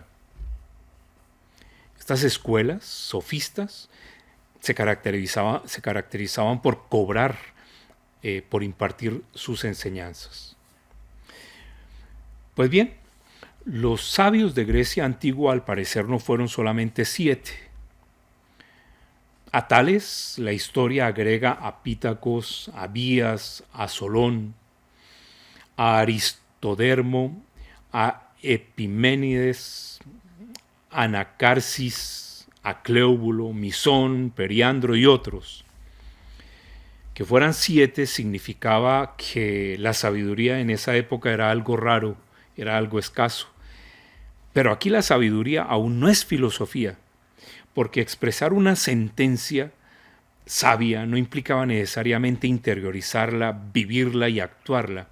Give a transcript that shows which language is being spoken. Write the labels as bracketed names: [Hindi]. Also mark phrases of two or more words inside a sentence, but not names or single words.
[Spanish] Estas escuelas sofistas se caracterizaban por cobrar, por impartir sus enseñanzas. Pues bien, los sabios de Grecia antigua al parecer no fueron solamente 7. A tales la historia agrega a Pitacos, a Bías, a Solón, a Aristodermo, a Epiménides, a Anacarsis, a Cléobulo, Misón, Periandro y otros. Que fueran 7 significaba que la sabiduría en esa época era algo raro, era algo escaso. Pero aquí la sabiduría aún no es filosofía, porque expresar una sentencia sabia no implicaba necesariamente interiorizarla, vivirla y actuarla.